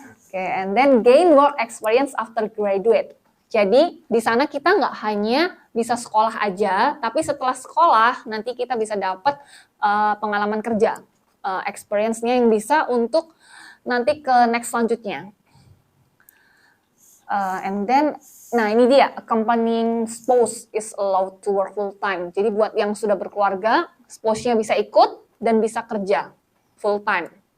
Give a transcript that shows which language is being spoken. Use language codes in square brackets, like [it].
[en] Oke, and then gain work experience after graduate. [id] Jadi di sana kita nggak hanya bisa sekolah aja, tapi setelah sekolah nanti kita bisa dapat pengalaman kerja. Experience-nya yang bisa untuk nanti ke next selanjutnya. [en] And then, nah ini dia, accompanying spouse is allowed to work full time. [id] Jadi buat yang sudah berkeluarga, spouse-nya bisa ikut dan bisa kerja full time.